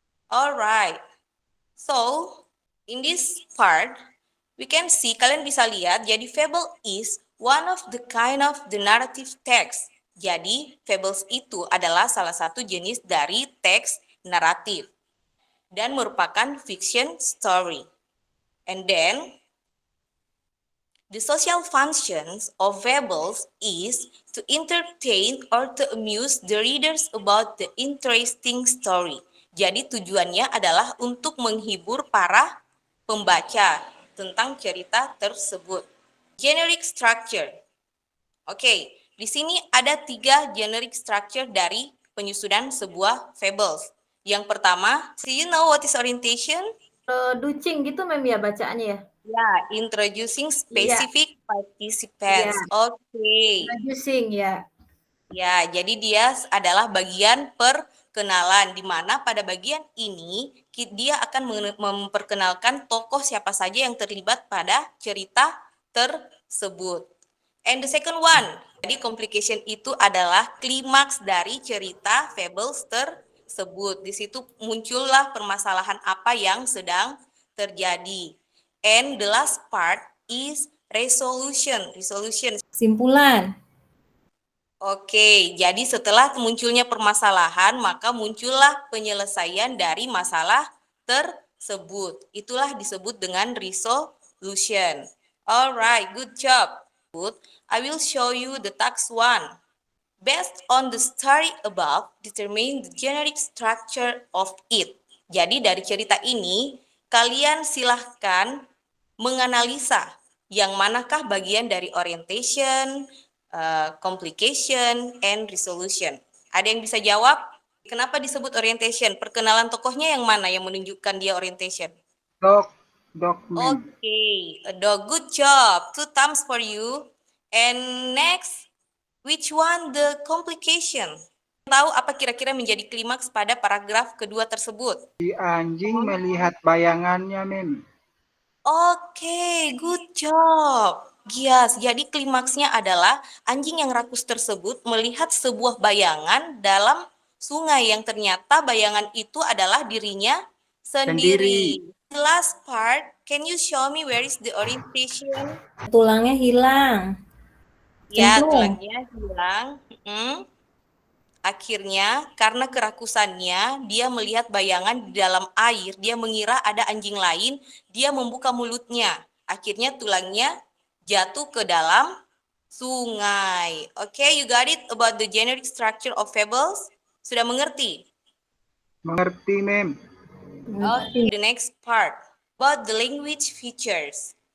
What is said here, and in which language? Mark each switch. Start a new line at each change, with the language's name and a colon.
English: Alright, so in this part we can see,
Indonesian: kalian bisa lihat, jadi
English: fable is one of the kind of the narrative text.
Indonesian: Jadi fables itu adalah salah satu jenis dari teks naratif dan merupakan fiction story.
English: And then, the social functions of fables is to entertain or to amuse the readers about the interesting story.
Indonesian: Jadi tujuannya adalah untuk menghibur para pembaca tentang cerita tersebut. Generic structure. Oke, di sini ada 3 generic structure dari penyusunan sebuah fables. Yang pertama,
English: do you know what is orientation?
Indonesian: Ducing gitu, mem ya bacaannya ya.
English: Ya, introducing specific participants. Oke. Introducing ya.
Indonesian: Ya, jadi dia adalah bagian perkenalan, di mana pada bagian ini dia akan memperkenalkan tokoh siapa saja yang terlibat pada cerita tersebut.
English: And the second one,
Indonesian: jadi complication itu adalah klimaks dari cerita fables tersebut. Di situ muncullah permasalahan apa yang sedang terjadi.
English: And the last part is resolution.
Indonesian: Kesimpulan. Oke, jadi setelah munculnya permasalahan, maka muncullah penyelesaian dari masalah tersebut. Itulah disebut dengan resolution.
English: Alright, good job. I will show you the task 1. Based on the story above, determine the generic structure of it.
Indonesian: Jadi dari cerita ini, kalian silahkan menganalisa yang manakah bagian dari orientation, complication, and resolution. Ada yang bisa jawab? Kenapa disebut orientation? Perkenalan tokohnya yang mana yang menunjukkan dia orientation?
English: Dog, mem. Okay, a dog. Good job. 2 thumbs for you. And next, which one the complication?
Indonesian: Tahu apa kira-kira menjadi klimaks pada paragraf kedua tersebut? Si anjing melihat bayangannya, mem.
English: Oke, good job.
Indonesian: Gias, jadi klimaksnya adalah anjing yang rakus tersebut melihat sebuah bayangan dalam sungai yang ternyata bayangan itu adalah dirinya sendiri.
English: The last part, can you show me where is the orientation?
Indonesian: Tulangnya hilang. Ya, Cemplung. tulangnya hilang. Akhirnya, karena kerakusannya, dia melihat bayangan di dalam air. Dia mengira ada anjing lain. Dia membuka mulutnya. Akhirnya tulangnya jatuh ke dalam sungai.
English: Okay, you got it about the generic structure of fables?
Indonesian: Sudah mengerti? Mengerti, Mem.
English: Okay, the next part about the language features.